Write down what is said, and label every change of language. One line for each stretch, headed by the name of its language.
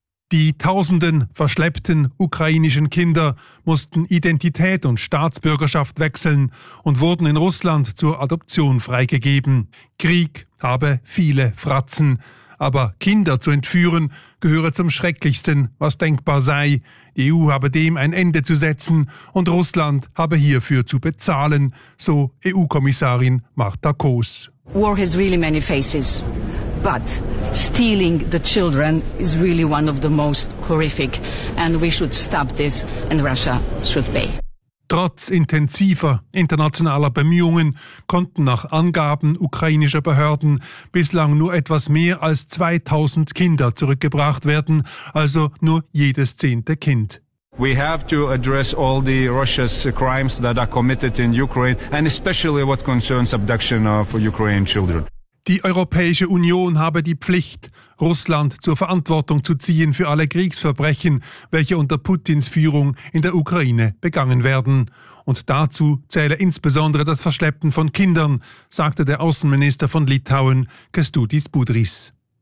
German: Die tausenden verschleppten ukrainischen Kinder mussten Identität und Staatsbürgerschaft wechseln und wurden in Russland zur Adoption freigegeben. Krieg habe viele Fratzen, aber Kinder zu entführen gehöre zum Schrecklichsten, was denkbar sei. Die EU habe dem ein Ende zu setzen und Russland habe hierfür zu bezahlen, so EU-Kommissarin Marta Kos.
English: War has really many faces. But stealing the children is really one of the most horrific, and we should stop this, and Russia should pay.
German: Trotz intensiver internationaler Bemühungen konnten nach Angaben ukrainischer Behörden bislang nur etwas mehr als 2000 Kinder zurückgebracht werden, also nur jedes zehnte Kind.
English: We have to address all the Russia's crimes that are committed in Ukraine, and especially what concerns abduction of Ukrainian children.
German: Die Europäische Union habe die Pflicht, Russland zur Verantwortung zu ziehen für alle Kriegsverbrechen, welche unter Putins Führung in der Ukraine begangen werden. Und dazu zähle insbesondere das Verschleppen von Kindern, sagte der Außenminister von Litauen, Kęstutis Budrys.